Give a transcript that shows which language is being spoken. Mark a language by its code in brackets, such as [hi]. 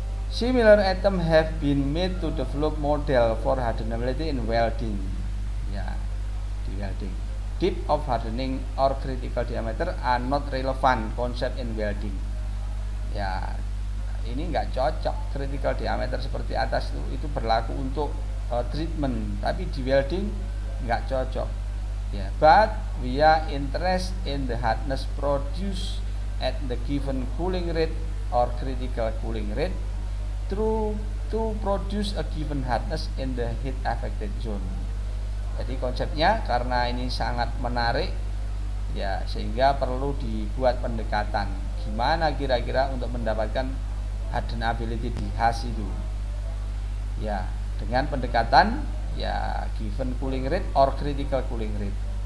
[en] Similar item have been made to develop model for hardenability in welding. [id] Ya, di welding. [en] Depth of hardening or critical diameter are not relevant concept in welding. [id] Ya, ini enggak cocok. Critical diameter seperti atas itu berlaku untuk treatment, tapi di welding nggak cocok ya. [en] But we are interested in the hardness produced at the given cooling rate or critical cooling rate to produce a given hardness in the heat affected zone. [id] Jadi konsepnya karena ini sangat menarik ya, sehingga perlu dibuat pendekatan gimana kira-kira untuk mendapatkan hardenability di HAS itu ya, dengan pendekatan ya [en] given cooling rate or critical cooling rate.